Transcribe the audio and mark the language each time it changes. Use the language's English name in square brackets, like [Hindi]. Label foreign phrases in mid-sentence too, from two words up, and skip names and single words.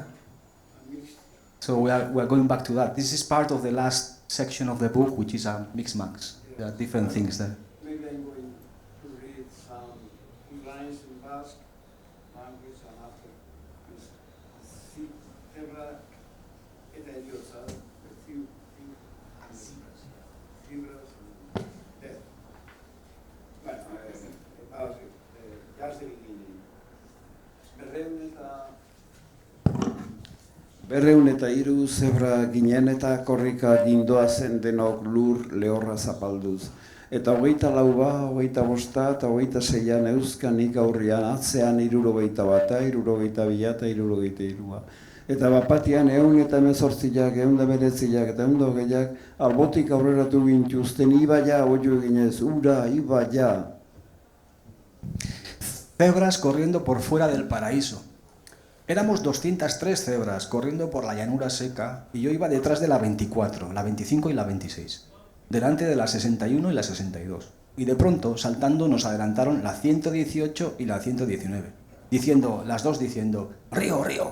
[English] So we are going back to that. This is part of the last section of the book, which is a mixed max. There are different things there. Maybe I'm going to read some lines in Basque language, and after this [Basque] Zebra Berrehun eta hiru zebra ginen eta korrika gindoazen denok lur lehorra zapalduz. Eta 24, 25 eta 26an euskanik aurrian atzean 61, 62 eta 63. Eta bapatian 118ak, 119ak eta 120ak albotik aurreratu gintuzten ibaia oio eginez, ura, ibaia. [Spanish] Cebras corriendo por fuera del paraíso. Éramos 203 cebras corriendo por la llanura seca y yo iba detrás de la 24, la 25 y la 26, delante de la 61 y la 62. Y de pronto, saltando, nos adelantaron la 118 y la 119, las dos diciendo, ¡Río, río!